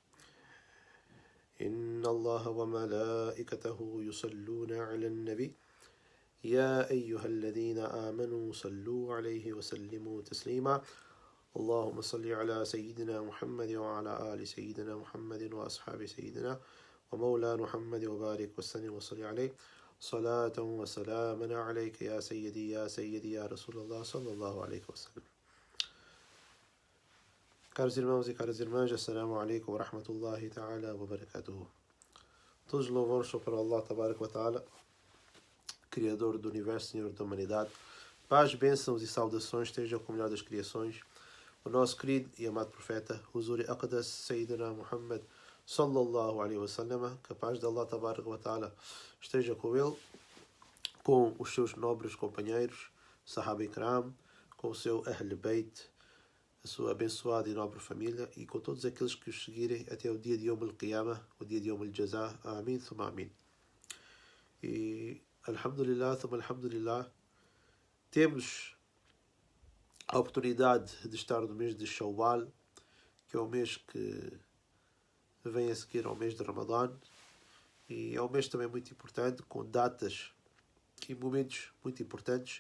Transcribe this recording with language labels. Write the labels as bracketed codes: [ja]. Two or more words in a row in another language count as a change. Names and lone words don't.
[ar] إن الله وملائكته يصلون على النبي يا أيها الذين آمنوا صلوا عليه وسلموا تسليما. اللهم صل على سيدنا محمد وعلى آل سيدنا محمد وأصحاب سيدنا ومولى محمد وبارك وسلم وصل عليه صلاة وسلاما عليك يا سيدي يا سيدي يا رسول الله صلى الله عليه وسلم. [pt] Caros irmãos e caras irmãs, [ar] السلام عليكم ورحمة الله تعالى وبركاته. [pt] Todos os louvores são para [ar] الله تبارك وتعالى, [pt] Criador do Universo, Senhor da Humanidade. Paz, bênçãos e saudações estejam com o melhor das criações, o nosso querido e amado profeta, [ur] حضورِ اقدس [ar] سيدنا محمد صلى الله عليه وسلم. [pt] Que a paz de [ar] الله تبارك وتعالى [pt] esteja com ele, com os seus nobres companheiros, [ur] صحابہ کرام, [pt] com o seu [ar] أهل البيت, [pt] a sua abençoada e nobre família, e com todos aqueles que os seguirem até o dia de [ar] يوم القيامة, [pt] o dia de [ar] يوم الجزاء. آمين ثم آمين. E الحمد لله ثم الحمد لله, [pt] temos a oportunidade de estar no mês de Shawwal, que é o mês que vem a seguir ao mês de Ramadã, e é um mês também muito importante, com datas e momentos muito importantes.